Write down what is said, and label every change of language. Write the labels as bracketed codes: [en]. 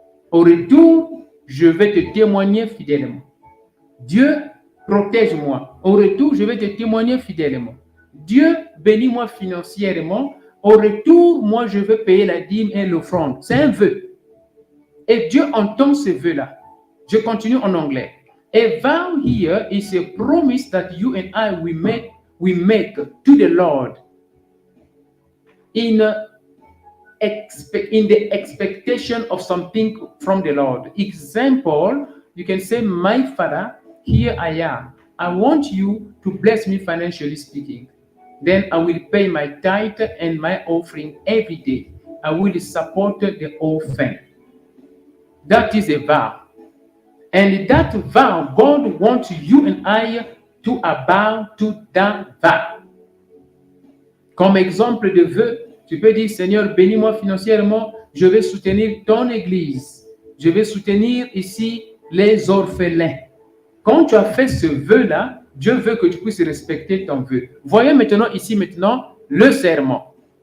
[fr] Au retour, je vais te témoigner fidèlement. Dieu, protège-moi. Au retour, je vais te témoigner fidèlement. Dieu, bénis-moi financièrement. Au retour, moi, je vais payer la dîme et l'offrande. C'est un vœu. Et Dieu entend ce vœu-là. Je continue en anglais. [en] A vow here is a promise that you and I we make to the Lord in in the expectation of something from the Lord. Example, you can say, my Father, here I am. I want you to bless me financially speaking. Then I will pay my tithe and my offering every day. I will support the orphan. That is a vow. And that vow, God wants you and I to bow to that vow. [fr] Comme exemple de vœu, tu peux dire, Seigneur, bénis-moi financièrement, je vais soutenir ton église. Je vais soutenir ici les orphelins. Quand tu as fait ce vœu-là, Dieu veut que tu puisses respecter ton vœu. Voyons maintenant ici, le serment.